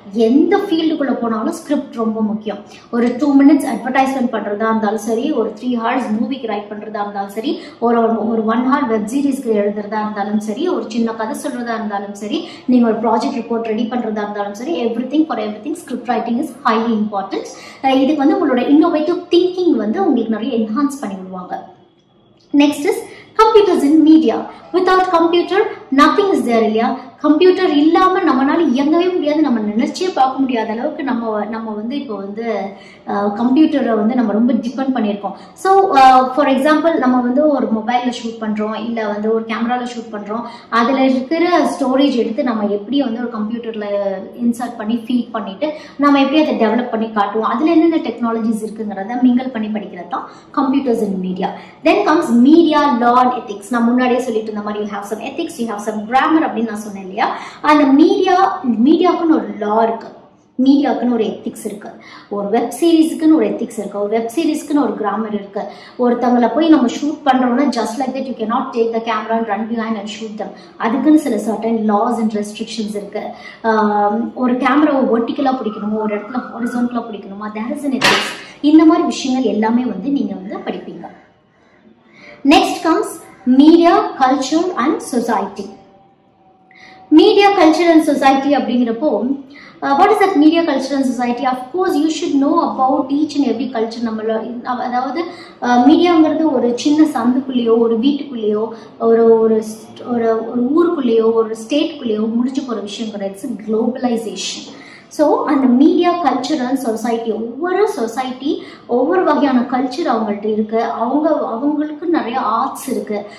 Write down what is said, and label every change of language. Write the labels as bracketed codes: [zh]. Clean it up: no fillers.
[ta] எந்த ஃபீல்டுக்குள்ள போனாலும் ஸ்கிரிப்ட் ரொம்ப முக்கியம். ஒரு 2 minutes அட்வர்டைஸ்மெண்ட் பண்றதா இருந்தாலும் சரி, ஒரு 3 hours மூவிக்கு ரைட் பண்றதா இருந்தாலும் சரி, ஒரு 1 hour வெப் சீரிஸ்க்கு எழுதுறதா இருந்தாலும் சரி, ஒரு சின்ன கதை சொல்றதா இருந்தாலும் சரி, நீங்க ஒரு ப்ராஜெக்ட் ரிப்போர்ட் ரெடி பண்றதா இருந்தாலும் சரி, [en] Everything for everything script writing is highly important. [ta] இதுக்கு வந்து உங்களோட இன்னோவேட்டிவ் திங்கிங் வந்து உங்களுக்கு நிறைய என்ஹான்ஸ் பண்ணி விடுவாங்க. [en] Next is computers in media. Without computer nothing is there [ta] இல்லையா? கம்ப்யூட்டர் இல்லாமல் நம்மளால இயங்கவே முடியாது, நம்ம நினைச்சே பார்க்க முடியாத அளவுக்கு நம்ம வந்து இப்போ வந்து கம்ப்யூட்டரை வந்து நம்ம ரொம்ப டிபெண்ட் பண்ணியிருக்கோம். ஸோ ஃபார் எக்ஸாம்பிள் நம்ம வந்து ஒரு மொபைலில் ஷூட் பண்ணுறோம், இல்லை வந்து ஒரு கேமராவில் ஷூட் பண்ணுறோம், அதில் இருக்கிற ஸ்டோரேஜ் எடுத்து நம்ம எப்படி வந்து ஒரு கம்ப்யூட்டரில் இன்சர்ட் பண்ணி ஃபீட் பண்ணிவிட்டு நம்ம எப்படி அதை டெவலப் பண்ணி காட்டுவோம், அதில் என்னென்ன டெக்னாலஜிஸ் இருக்குங்கிறத மிங்கல் பண்ணி படிக்கிறது தான் computers in media. [en] Then comes media law and ethics. [ta] நான் முன்னாடியே சொல்லிட்டு இருந்த மாதிரி [en] you have some ethics, you have some grammar [ta] அப்படின்னு நான் சொன்னேன் இல்லையா? அந்த மீடியாவுக்குன்னு ஒரு லா இருக்கு, மீடியாவுக்குன்னு ஒரு எத்திக்ஸ் இருக்கு, ஒரு வெப் சீரிஸ்க்குன்னு ஒரு எத்திக்ஸ் இருக்கு, ஒரு வெப் சீரிஸ்க்குன்னு ஒரு கிராமர் இருக்கு. ஒருத்தவங்களை போய் நம்ம ஷூட் பண்றோம்னா [en] Just like that you cannot take the camera and run behind and shoot them. [ta] அதுக்குன்னு சில சர்டன் லாஸ் அண்ட் ரெஸ்ட்ரிக்ஷன்ஸ் இருக்கு. ஒரு கேமராவை வெர்டிக்கலா பிடிக்கணுமோ, ஒரு இடத்துல ஹாரிசான்டலா பிடிக்கணுமா, [en] There is an ethics. [ta] இந்த மாதிரி விஷயங்கள் எல்லாமே வந்து நீங்க வந்து படிப்பீங்க. [en] Next comes media culture and society. Media culture and society அப்படிங்கிறப்போ what is that media culture and society? Of course you should know about each and every culture. [ta] நம்மள அதாவது மீடியாங்கிறது ஒரு சின்ன சந்துக்குள்ளேயோ, ஒரு வீட்டுக்குள்ளேயோ, ஒரு ஒரு ஒரு ஊருக்குள்ளேயோ, ஒரு ஸ்டேட்குள்ளேயோ முடிச்சு போகிற விஷயம் கிடையாது. [en] It's globalisation. [ta] ஸோ அந்த மீடியா கல்ச்சர் அண்ட் சொசைட்டி, ஒவ்வொரு சொசைட்டி ஒவ்வொரு வகையான கல்ச்சர் அவங்கள்ட்ட இருக்கு, அவங்களுக்கு நிறைய ஆர்ட்ஸ் இருக்கு.